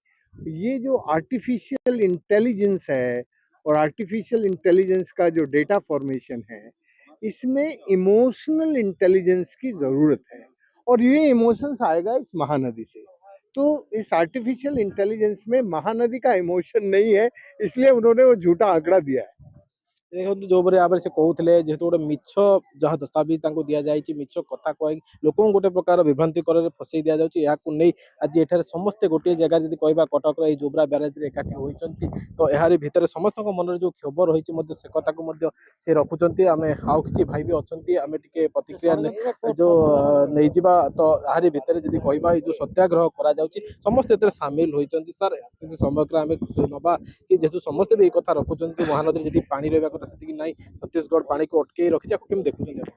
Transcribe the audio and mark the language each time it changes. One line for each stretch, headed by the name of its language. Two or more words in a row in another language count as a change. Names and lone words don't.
Hindi: ये जो
English: artificial intelligence
Hindi: है और
English: artificial intelligence
Hindi: का जो
English: data formation
Hindi: है, इसमें
English: emotional intelligence
Hindi: की जरूरत है और ये इमोशंस आएगा इस महानदी से। तो इस
English: artificial intelligence
Hindi: में महानदी का इमोशन नहीं है, इसलिए उन्होंने वो झूठा आंकड़ा दिया है।
Odia: ଦେଖନ୍ତୁ ଯୋଉପରି ଭାବରେ ସେ କହୁଥିଲେ ଯେହେତୁ ଗୋଟେ ମିଛ ଯାହା ଦସ୍ତାବିଜ ତାଙ୍କୁ ଦିଆଯାଇଛି ମିଛ କଥା କହି ଲୋକଙ୍କୁ ଗୋଟେ ପ୍ରକାର ବିଭ୍ରାନ୍ତି କରରେ ଫସେଇ ଦିଆଯାଉଛି ଏହାକୁ ନେଇ ଆଜି ଏଠାରେ ସମସ୍ତେ ଗୋଟିଏ ଜାଗାରେ ଯଦି କହିବା କଟକର ଏଇ ଯୋବ୍ରା ବ୍ୟାରେଜରେ ଏକାଠି ହୋଇଛନ୍ତି ତ ଏହାରି ଭିତରେ ସମସ୍ତଙ୍କ ମନରେ ଯୋଉ କ୍ଷୋଭ ରହିଛି ମଧ୍ୟ ସେ କଥାକୁ ମଧ୍ୟ ସେ ରଖୁଛନ୍ତି ଆମେ ଆଉ କିଛି ଭାଇ ବି ଅଛନ୍ତି ଆମେ ଟିକେ ପ୍ରତିକ୍ରିୟା ଯୋଉ ନେଇଯିବା ତ ଏହାରି ଭିତରେ ଯଦି କହିବା ଏଇ ଯୋଉ ସତ୍ୟାଗ୍ରହ କରାଯାଉଛି ସମସ୍ତେ ଏଥିରେ ସାମିଲ ହୋଇଛନ୍ତି ସାର୍ କିଛି ସମୟ ଆମେ ନବା କି ଯେହେତୁ ସମସ୍ତେ ବି ଏଇ କଥା ରଖୁଛନ୍ତି ମହାନଦୀରେ ଯଦି ପାଣି ରହିବା କଥା ସେତିକି ନାହିଁ ଛତିଶଗଡ଼ ପାଣିକୁ ଅଟକେଇ ରଖିଛି ଆକୁ କେମିତି ଦେଖୁଛନ୍ତି ଆପଣ?